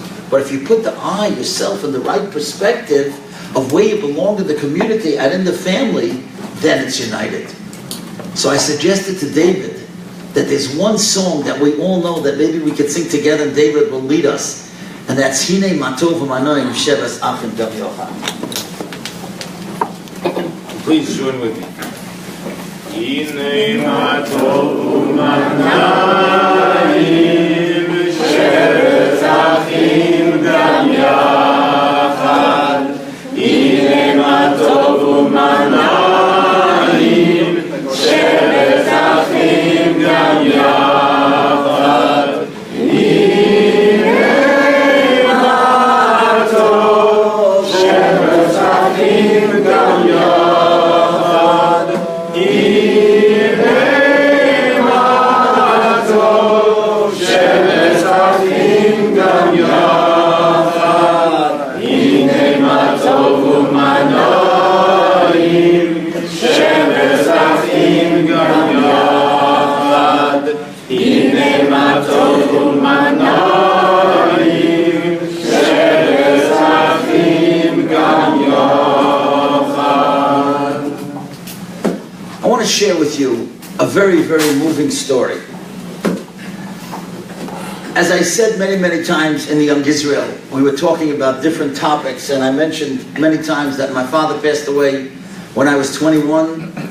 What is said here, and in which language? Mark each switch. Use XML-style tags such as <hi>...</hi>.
<en>But if you put the I, yourself, in the right perspective of where you belong to the community and in the family, then it's united. So I suggested to David that there's one song that we all know that maybe we could sing together and David will lead us. And that's Hine Matov Manoim Shevas Achim Dam Yochad. Please join with me.</en> <he>הנה מה טוב ומה נעים, שרץ אחים גם יחד. הנה מה טוב ומה נעים, שרץ אחים גם יחד. הנה מה טוב, שרץ אחים גם יחד. הנה מה טוב, שרץ אחים גם יחד. הנה מה טוב ומה נעים, שרץ אחים גם יחד. הנה מה טוב ומה נעים, שרץ אחים גם יחד.</he> <en>I want to share with you a very, very moving story. As I said many, many times in the Young Israel, we were talking about different topics, and I mentioned many times that my father passed away when I was 21.</en>